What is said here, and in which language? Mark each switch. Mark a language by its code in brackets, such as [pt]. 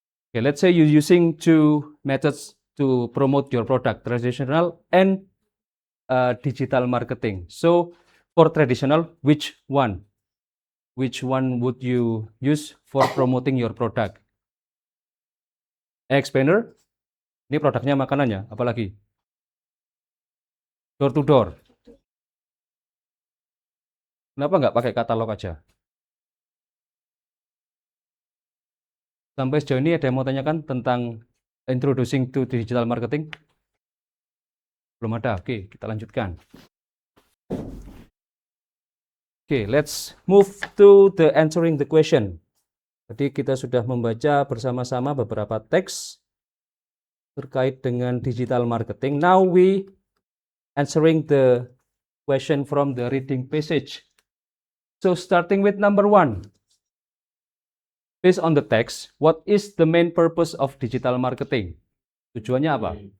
[en] Okay, let's say you using two methods to promote your product, traditional and digital marketing. So for traditional, which one? Which one would you use for promoting your product? [id] Explainer, ini produknya makanannya, apalagi? [en] Door to door. [id] Kenapa nggak pakai katalog aja? Sampai sejauh ini ada yang mau tanyakan tentang [en] introducing to digital marketing? [id] Belum ada, oke, kita lanjutkan. [en] Oke, let's move to the answering the question. [id] Jadi kita sudah membaca bersama-sama beberapa teks terkait dengan digital marketing. [en] Now we answering the question from the reading passage. So starting with number 1. Based on the text, what is the main purpose of digital marketing? [id] Tujuannya apa?